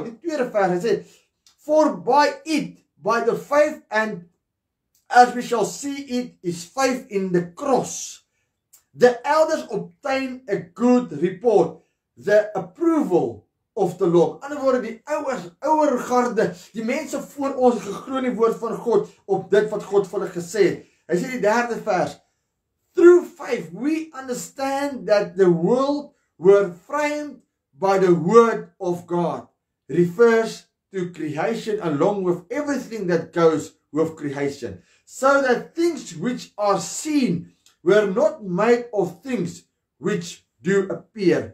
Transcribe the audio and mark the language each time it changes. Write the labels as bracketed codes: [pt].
[af] Die tweede vers, hy sê, [en] for by it, by the faith, and as we shall see it, is faith in the cross. The elders obtain a good report, the approval of the Lord. [af] In ander woorde, die ouer garde, die mense voor ons geglo in die woord van God, op dit wat God vir hulle gesê het. Hy sê die derde vers, [en] through faith, we understand that the world were framed by the word of God. Refers to creation along with everything that goes with creation. So that things which are seen were not made of things which do appear.